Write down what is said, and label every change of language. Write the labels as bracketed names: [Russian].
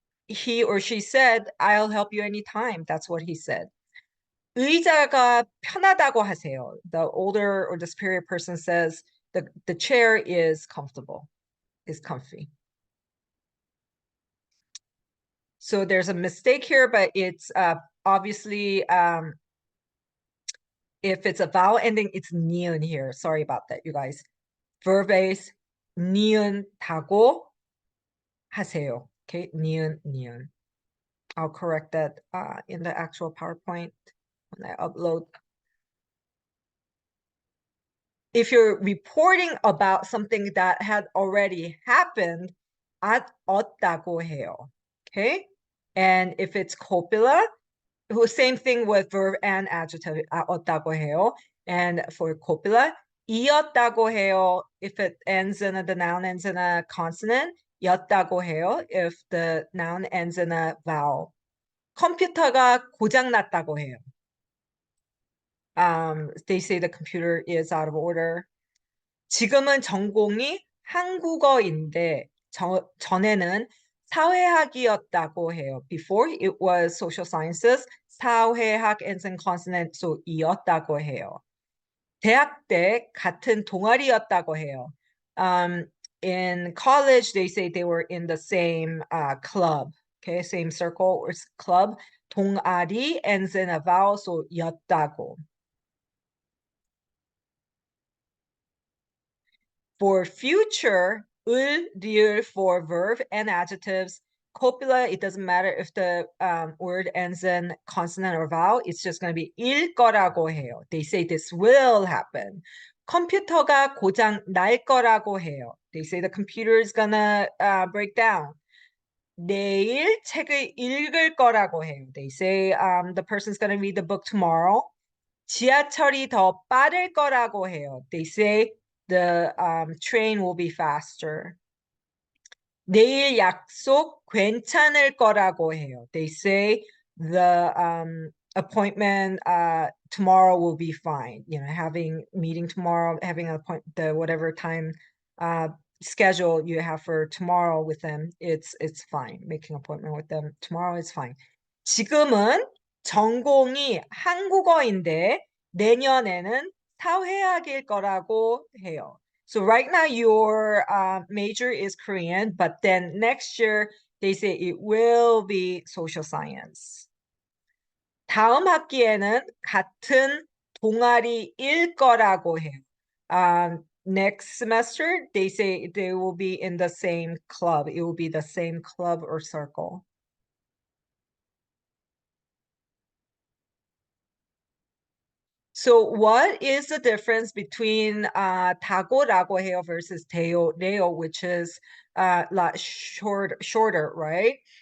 [English] He or she said, I'll help you anytime. That's what he said. [Korean] 의자가 편하다고 하세요. [English] The older or the superior person says the chair is comfortable, is comfy. So there's a mistake here, but it's obviously if it's a vowel ending, it's ni은 here. Sorry about that, you guys. Verb base, [Korean] 니은 타고 하세요. [English] Okay, 니은. I'll correct that in the actual PowerPoint when I upload. if you're reporting about something that had already happened, [Korean] 왔다고 해요. [English] Okay? And if it's copula, same thing with verb and adjective, [Korean] 왔다고 해요. [English] And for copula, [Korean] 이었다고 해요. [English] If it ends in the noun ends in a consonant, [Korean] 였다고 해요. [English] If the noun ends in a vowel. [Korean] 컴퓨터가 고장났다고 해요. [English] They say the computer is out of order. [Korean] 지금은 전공이 한국어인데 전에는 사회학이었다고 해요. [English] Before it was social sciences, 사회학 ends in consonant, so [Korean] 이었다고 해요. 대학 때 같은 동아리였다고 해요. [English] In college, they say they were in the same club, okay, same circle or club. 동아리 ends in a vowel, so [Korean] 였다고. [English] For future, 을, 리을 for verb and adjectives. Copula, it doesn't matter if the word ends in consonant or vowel. It's just going to be [Korean] 일 거라고 해요. [English] They say this will happen. [Korean] 컴퓨터가 고장 날 거라고 해요. [English] They say the computer is gonna break down. [Korean] 내일 책을 읽을 거라고 해요. [English] They say the person's gonna read the book tomorrow. [Korean] 지하철이 더 빠를 거라고 해요. [English] They say the train will be faster. [Korean] 내일 약속 괜찮을 거라고 해요. [English] They say the appointment tomorrow will be fine. You know, having meeting tomorrow, having a point, the whatever time schedule you have for tomorrow with them, it's fine. Making appointment with them tomorrow is fine. [Korean] 지금은 전공이 한국어인데 내년에는 사회학일 거라고 해요. [English] So right now your major is Korean, but then next year they say it will be social science. [Korean] 다음 학기에는 같은 동아리일 거라고 해요. [English] Next semester they say they will be in the same club. It will be the same club or circle. So what is the difference between [Korean] 다고라고 해요 [English] versus [Korean] 돼요래요, [English] which is lot shorter, right?